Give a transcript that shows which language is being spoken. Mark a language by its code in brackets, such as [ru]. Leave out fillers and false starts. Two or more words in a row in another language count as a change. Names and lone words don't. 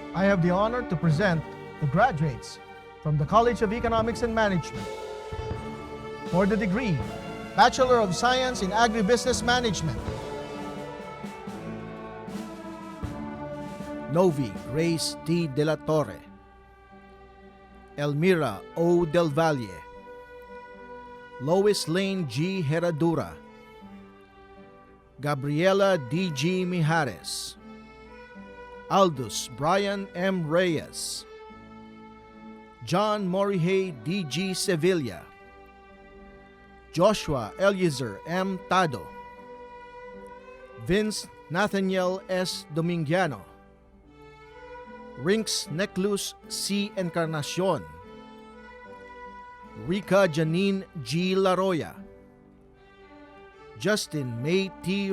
[en] have the honor to present the graduates from the College of Economics and Management. For the degree, Bachelor of Science in Agribusiness Management. Novi Grace D. De la Torre, Elmira O. Del Valle, Lois Lane G. Herradura, Gabriela D. G. Mijares, Aldous Brian M. Reyes, John Morihei D. G. Sevilla, Joshua Eliezer M. Tado, Vince Nathaniel S. Domingiano, Rinks Neclus C. Encarnacion, Rica Janine G. Laroya, Justin May T.